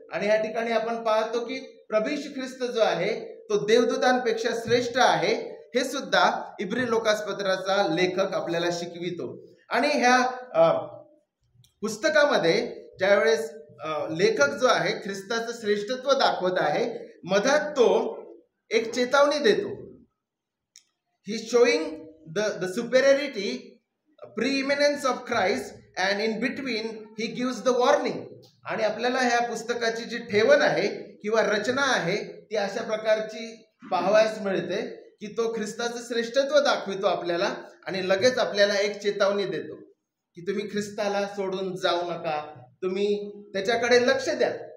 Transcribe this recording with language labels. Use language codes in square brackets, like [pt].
[mr] आणि या ठिकाणी आपण पाहतो की प्रभू येशू ख्रिस्त जो आहे तो देवदूतांपेक्षा श्रेष्ठ आहे, हे सुद्धा इब्री लोकासपत्राचा लेखक आपल्याला शिकवितो. आणि ह्या पुस्तकामध्ये ज्यावेळेस लेखक जो आहे ख्रिस्ताचं श्रेष्ठत्व दाखवत आहे, मधात तो एक चेतावणी देतो. ही [en] Showing the superiority, preeminence of Christ, and in between he gives the warning. [mr] आणि आपल्याला ह्या पुस्तकाची जी ठेवण आहे किंवा रचना आहे ती अशा प्रकारची पाहावयास मिळते की तो ख्रिस्ताचं श्रेष्ठत्व दाखवितो आपल्याला, आणि लगेच आपल्याला एक चेतावणी देतो की तुम्ही ख्रिस्ताला सोडून जाऊ नका, तुम्ही त्याच्याकडे लक्ष द्या.